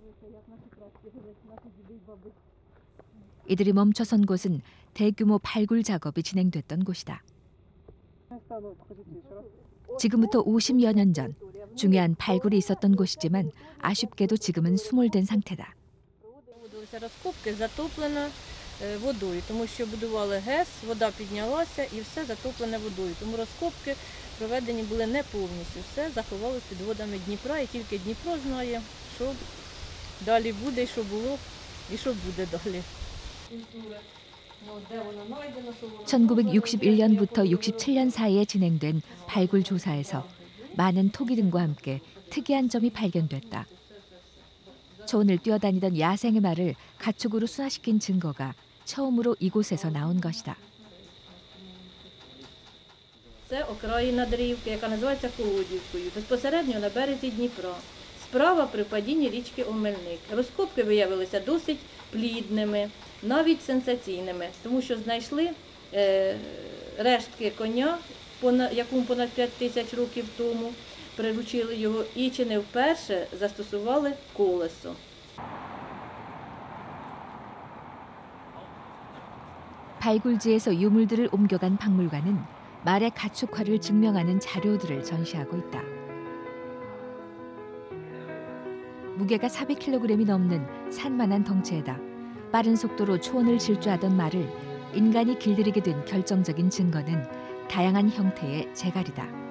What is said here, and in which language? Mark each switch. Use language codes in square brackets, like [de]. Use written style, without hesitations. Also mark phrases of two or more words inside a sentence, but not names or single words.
[ko] 이들이 멈춰선 곳은 대규모 발굴 작업이 진행됐던 곳이다. 지금부터 50여 년 전 중요한 발굴이 있었던 곳이지만 아쉽게도 지금은 수몰된 상태다. [uk] водою, тому що будували ГЕС, вода піднялася і все затоплене водою. Тому розкопки проведені були не повністю. Все заховалося під водами Дніпра, і тільки Дніпро знає, що далі буде, що було і що буде далі. [ko] 1961년부터 67년 사이에 진행된 발굴 조사에서 많은 토기 등과 함께 특이한 점이 발견됐다. 초원을 뛰어다니던 야생의 말을 가축으로 순화시킨 증거가 처음으로 이곳에서 나온 것이다. [uk] Це окраїна Дрівки, яка називається Колодівкою, безпосередньо на березі Дніпра. Справа при падінні річки Омельник. Розкопки виявилися досить плідними, навіть сенсаційними, тому що знайшли рештки коня, якому понад 5 тисяч років тому, приручили його і чи не вперше застосували колесо. [ko] 발굴지에서 유물들을 옮겨간 박물관은 말의 가축화를 증명하는 자료들을 전시하고 있다. 무게가 400kg이 넘는 산만한 덩치에다 빠른 속도로 초원을 질주하던 말을 인간이 길들이게 된 결정적인 증거는 다양한 형태의 재갈이다.